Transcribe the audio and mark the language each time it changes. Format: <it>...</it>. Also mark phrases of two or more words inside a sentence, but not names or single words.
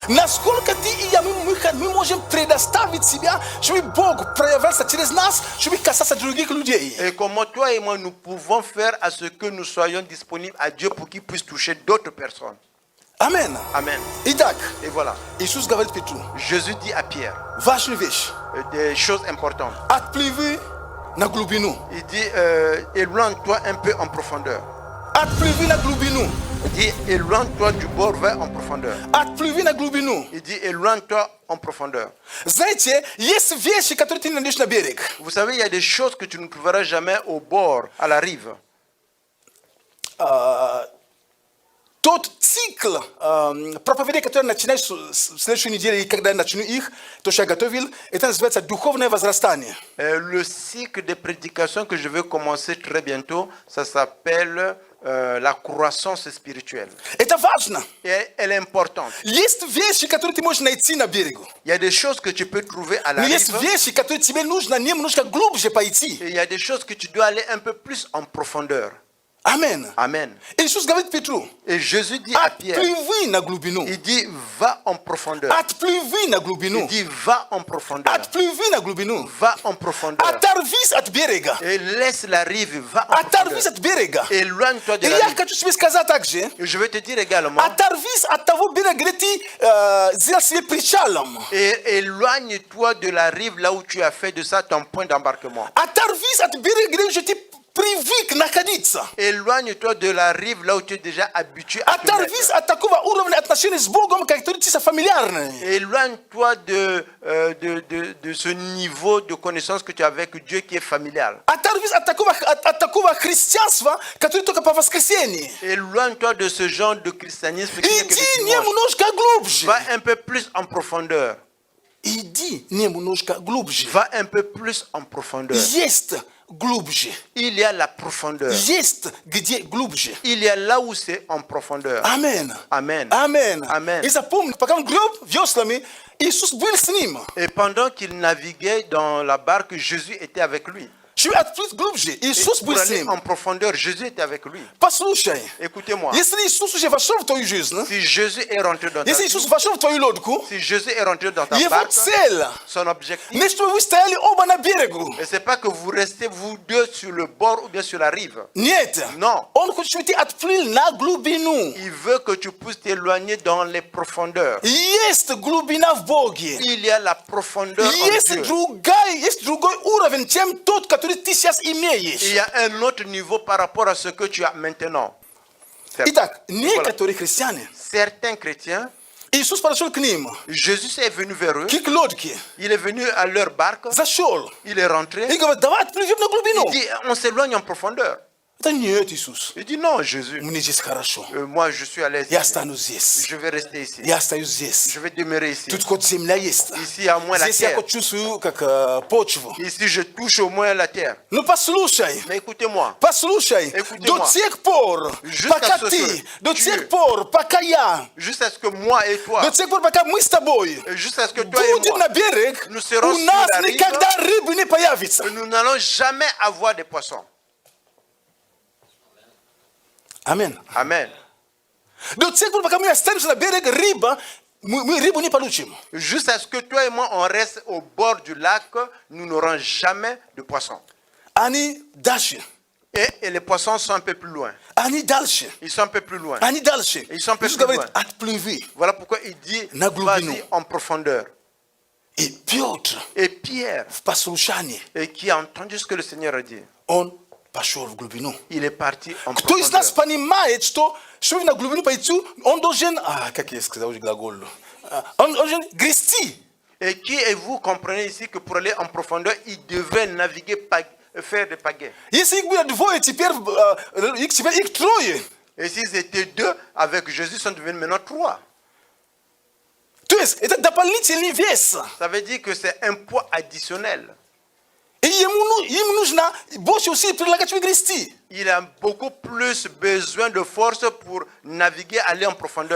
<ru>Naskолько ты и я, мы можем предоставить себя, чтобы Бог проявился через нас, чтобы касаться других людей.</ru> <fr>Et comment toi et moi nous pouvons faire à ce que nous soyons disponibles à Dieu pour qu'il puisse toucher d'autres personnes. Amen. Amen.</fr> <ru>Итак,</ru> <fr>Et voilà.</fr> <ru>Иисус говорит Петру,</ru> <fr>Jésus dit à Pierre</fr> <ru>важную вещь.</ru> <fr>Des choses importantes.</fr> <ru>Отплыви на глубину.</ru> <fr>Il dit éloigne-toi un peu en profondeur.</fr> <ru>Отплыви на глубину.</ru> <fr>Il dit éloigne-toi du bord vers en profondeur.</fr> <ru>Отплыви на глубину.</ru> <fr>Il dit éloigne-toi en profondeur.</fr> <ru>Знаете, есть вещи, которые ты не найдешь на берег.</ru> <fr>Vous savez, il y a des choses que tu ne trouveras jamais au bord, à la rive.</fr> <ru>Тот цикл проповедей, которые начинаешь в следующей неделе, и когда я начну их, то, что я готовил, это называется духовное возрастание.</ru> <fr>Le cycle de prédication que je vais commencer très bientôt, ça s'appelle la croissance spirituelle.</fr> <ru>Это важно.</ru> <fr>Et elle est importante.</fr> <ru>Есть вещи, которые ты можешь найти на берегу.</ru> <fr>Il y a des choses que tu peux trouver à la</fr> <ru>Но есть</ru> <fr>rive.</fr> <ru>вещи, которые тебе нужно немножко глубже пойти.</ru> <fr>Et il y a des choses que tu dois aller un peu plus en profondeur.</fr> <ru>Амен.</ru> <fr>Amen.</fr> <ru>Иисус говорит Петру,</ru> <fr>Et Jésus dit à Pierre,</fr> <ru>отплыви на глубину.</ru> <fr>il dit va en profondeur.</fr> <ru>Отплыви на глубину.</ru> <fr>Il dit va en profondeur.</fr> <ru>Отплыви на глубину.</ru> <fr>Va en profondeur.</fr> <ru>Оторвись от берега.</ru> <fr>Et laisse la rive, va en</fr> <ru>Оторвись</ru> <fr>profondeur.</fr> <ru>от берега.</ru> <fr>Éloigne-toi de</fr> <ru>И</ru> <fr>la</fr> <ru>я</ru> <fr>rive.</fr> <ru>хочу тебе сказать также,</ru> <fr>Et je vais te dire également,</fr> <ru>оторвись от того берега, где ты сделал себе причалом.</ru> <fr>et éloigne-toi de la rive là où tu as fait de ça ton point d'embarquement.</fr> <ru>Оторвись от берега, где уже ты привык находиться.</ru> <fr>Éloigne-toi de la rive là où tu es déjà habitué à te</fr> <ru>Оторвись</ru> <fr>mettre.</fr> <ru>от такого уровня отношений с Богом, который тебе фамильярный.</ru> <fr>Éloigne-toi de ce niveau de connaissance que tu as avec Dieu qui est familial.</fr> <ru>Оторвись от такого христианства, которое только по воскресенье.</ru> <fr>Éloigne-toi de ce genre de christianisme qui n'est que</fr> <ru>Иди</ru> <fr>le dimanche.</fr> <ru>немножко глубже.</ru> <fr>Va un peu plus en profondeur.</fr> <ru>Иди немножко глубже.</ru> <fr>Va un peu plus en profondeur.</fr> <ru>Есть глубже.</ru> <fr>Il y a la profondeur.</fr> <ru>Есть где глубже.</ru> <fr>Il y a là où c'est en profondeur.</fr> <ru>Амен.</ru> <fr>Amen.</fr> <ru>Амен.</ru> <fr>Amen.</fr> <ru>И запомни, пока он греб веслами, Иисус был с ним.</ru> <fr>Et pendant qu'il naviguait dans la barque, Jésus était avec lui.</fr> <ru>Чтобы отплыть глубже,</ru> <fr>Et</fr> <ru>Иисус</ru> <fr>pour</fr> <ru>был с</ru> <fr>aller</fr> <ru>ним.</ru> <fr>en profondeur, Jésus était avec lui.</fr> <ru>Послушай,</ru> <fr>Écoutez-moi.</fr> <ru>если Иисус уже вошел в твою жизнь,</ru> <fr>Si Jésus est rentré dans ta</fr> <ru>если</ru> <fr>vie,</fr> <ru>Иисус вошел в твою лодку,</ru> <fr>si Jésus est rentré dans ta</fr> <ru>его</ru> <fr>barque,</fr> <ru>цель,</ru> <fr>son objectif,</fr> <ru>не чтобы вы стояли оба на берегу.</ru> <fr>et c'est pas que vous restez vous deux sur le bord ou bien sur la rive.</fr> <ru>Нет.</ru> <fr>Non.</fr> <ru>Он хочет, чтобы ты отплыл на глубину.</ru> <fr>Il veut que tu puisses t'éloigner dans les profondeurs.</fr> <ru>Есть глубина в Боге.</ru> <fr>Il y a la profondeur en</fr> <ru>Есть</ru> <fr>Dieu.</fr> <ru>другой уровень, чем тот, который ты сейчас имеешь.</ru> <fr>Il y a un autre niveau par rapport à ce que tu as maintenant.</fr> <ru>Итак,</ru> <fr>Voilà.</fr> <ru>некоторые христиане,</ru> <fr>Certains chrétiens,</fr> <ru>Иисус подошел к ним,</ru> <fr>Jésus est venu vers eux,</fr> <ru>к лодке,</ru> <fr>il est venu à leur barque,</fr> <ru>зашел</ru> <fr>il est rentré,</fr> <ru>и говорит, давай отплывем на глубину.</ru> <fr>il dit on s'éloigne en profondeur.</fr> <ru>Это нет, Иисус.</ru> <fr>Il dit non, Jésus,</fr> <ru>Мне здесь хорошо.</ru> <fr>moi je suis à l'aise</fr> <ru>Я</ru> <fr>ici.</fr> <ru>останусь здесь.</ru> <fr>Je vais rester ici.</fr> <ru>Я остаюсь здесь.</ru> <fr>Je vais demeurer ici.</fr> <ru>Тут хоть земля есть.</ru> <fr>Ici, à moins la</fr> <ru>Здесь я</ru> <fr>terre.</fr> <ru>хоть чувствую как почву.</ru> <fr>Ici, je touche au moins la terre.</fr> <ru>Ну послушай.</ru> <fr>Mais écoutez-moi.</fr> <ru>Послушай,</ru> <fr>Écoutez-moi.</fr> <ru>до тех пор,</ru> <fr>Jusqu'à</fr> <ru>пока</ru> <fr>ce</fr> <ru>ты,</ru> <fr>que</fr> <ru>до</ru> <fr>tu-</fr> <ru>тех пор, пока я,</ru> <fr>Jusqu'à ce que moi et toi,</fr> <ru>до тех пор, пока мы с тобой</ru> <fr>jusqu'à ce que toi et</fr> <ru>будем</ru> <fr>moi,</fr> <ru>на берег,</ru> <fr>nous serons</fr> <ru>у</ru> <fr>sur</fr> <ru>нас</ru> <fr>la rive.</fr> <ru>никогда рыбы не появится.</ru> <fr>nous n'allons jamais avoir de poissons.</fr> <ru>Амен.</ru> <fr>Amen.</fr> <ru>До тех пор, пока мы останемся на берег, мы рыбу не получим.</ru> <fr>Jusqu'à ce que toi et moi, on reste au bord du lac, nous n'aurons jamais de poissons.</fr> <ru>Они дальше.</ru> <fr>Et les poissons sont un peu plus loin.</fr> <ru>Они дальше.</ru> <fr>Ils sont un peu plus loin.</fr> <ru>Они дальше.</ru> <fr>Ils sont un peu</fr> <ru>Иисус</ru> <fr>plus</fr> <ru>говорит,</ru> <fr>loin.</fr> <ru>отплыви.</ru> <fr>Voilà pourquoi il dit,</fr> <ru>На глубину.</ru> <fr>vas-y en profondeur.</fr> <ru>И Петр</ru> <fr>Et Pierre,</fr> <ru>в послушании,</ru> <fr>et qui a entendu ce que le Seigneur a dit,</fr> <ru>он пошел в глубину.</ru> <fr>il est parti en</fr> <ru>Кто из нас</ru> <fr>profondeur.</fr> <ru>понимает, что чтобы на глубину пойти, он должен, как я сказал уже глагол, он должен грести.</ru> <fr>Et qui et vous comprenez ici que pour aller en profondeur, il devrait naviguer, faire des pagaies.</fr> <ru>Если их было двое, теперь их трое.</ru> <fr>Et s'ils étaient deux, avec Jésus, ils sont devenus maintenant trois.</fr> <ru>То есть это дополнительный вес.</ru> <fr>Ça veut dire que c'est un poids additionnel.</fr> <ru>И им нужно больше усилий прилагать, чтобы грести.</ru> <fr>il a beaucoup plus besoin de force pour naviguer, aller en profondeur.</fr>